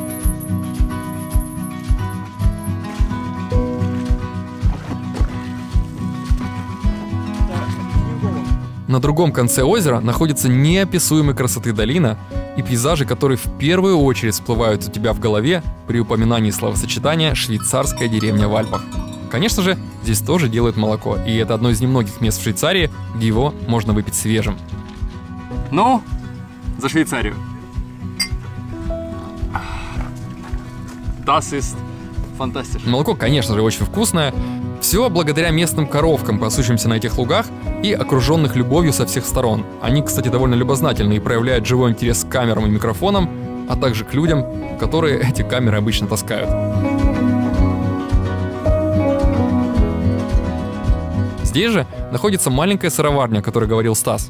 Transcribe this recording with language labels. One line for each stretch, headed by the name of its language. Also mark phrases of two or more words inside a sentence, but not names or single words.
Russian: На другом конце озера находится неописуемой красоты долина и пейзажи, которые в первую очередь всплывают у тебя в голове при упоминании словосочетания «швейцарская деревня в Альпах». Конечно же, здесь тоже делают молоко, и это одно из немногих мест в Швейцарии, где его можно выпить свежим. За Швейцарию.
German: Das ist fantastisch.
Russian: Молоко, конечно же, очень вкусное. Все благодаря местным коровкам, пасущимся на этих лугах и окруженных любовью со всех сторон. Они, кстати, довольно любознательны и проявляют живой интерес к камерам и микрофонам, а также к людям, которые эти камеры обычно таскают. Здесь же находится маленькая сыроварня, о которой говорил Стас.